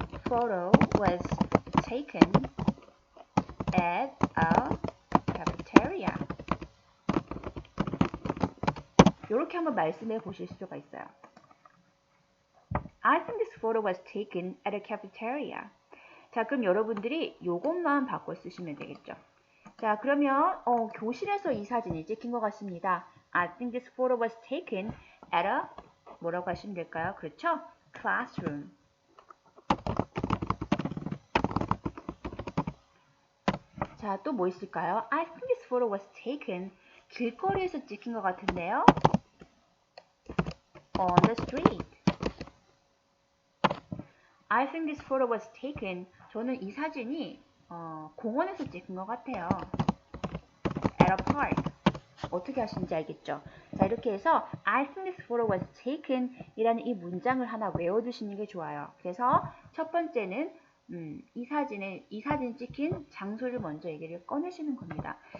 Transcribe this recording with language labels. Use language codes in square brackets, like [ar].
[en] photo was taken at a cafeteria. [ko] 이렇게 한번 말씀해 보실 수가 있어요. [en] I think this photo was taken at a cafeteria. [ko] 자, 그럼 여러분들이 요것만 바꿔 쓰시면 되겠죠. 자, 그러면 교실에서 이 사진이 찍힌 것 같습니다. [en] I think this photo was taken at a [ko] 뭐라고 하시면 될까요? 그렇죠? classroom. 자, 또 뭐 있을까요? [en] I think this photo was taken [ko] 길거리에서 찍힌 것 같은데요. [en] On the street. I think this photo was taken. [ko] 저는 이 사진이 공원에서 찍은 것 같아요. [en] At a park. [ko] 어떻게 하시는지 알겠죠? 자, 이렇게 해서 [en] I think this photo was taken [ko] 이라는 이 문장을 하나 외워두시는 게 좋아요. 그래서 첫 번째는 이 사진 찍힌 장소를 먼저 얘기를 꺼내시는 겁니다.